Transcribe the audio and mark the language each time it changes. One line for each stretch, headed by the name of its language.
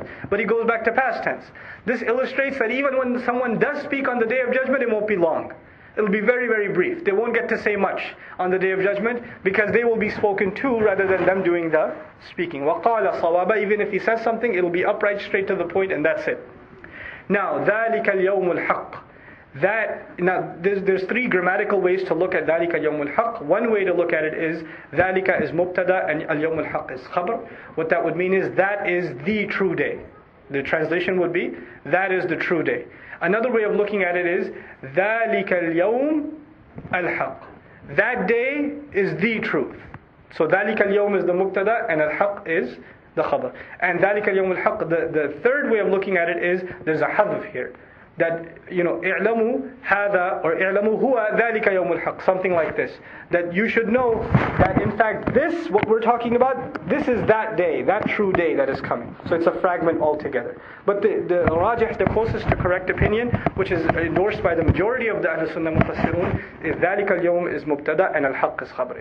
English: But he goes back to past tense. This illustrates that even when someone does speak on the Day of Judgment, it won't be long. It'll be very, very brief. They won't get to say much on the Day of Judgment because they will be spoken to rather than them doing the speaking.
Arabic: وَقَالَ صَوَابًا,
English: even if he says something, it'll be upright, straight to the point, and that's it. Now,
Arabic: ذَلِكَ الْيَوْمُ الْحَقِّ.
English: Now, there's three grammatical ways to look at
Arabic: ذَلِكَ الْيَوْمُ الْحَقِّ.
English: One way to look at it is ذَلِكَ is mubtada and al-yawm al-haqq is khabar. What that would mean is that is the true day. The translation would be that is the true day. Another way of looking at it is
Arabic: ذَلِكَ الْيَوْمُ الْحَقِّ.
English: That day is the truth. So
Arabic: ذَلِكَ الْيَوْم
English: is the mubtada and al-haqq is the khabar. And
Arabic: ذَلِكَ الْيَوْمُ الْحَقِّ,
English: the third way of looking at it is there's a hadf here. That,
Arabic: اعلموا هذا
English: or
Arabic: اعلموا هو ذلك يوم الحق,
English: something like this. That you should know that in fact this, what we're talking about, this is that day, that true day that is coming. So it's a fragment altogether. But the rajih, the closest to correct opinion, which is endorsed by the majority of the Ahl Sunnah Mufassirun, is
Arabic: ذَلِكَ الْيَوْم
English: is mubtada and al-haqq is khabar.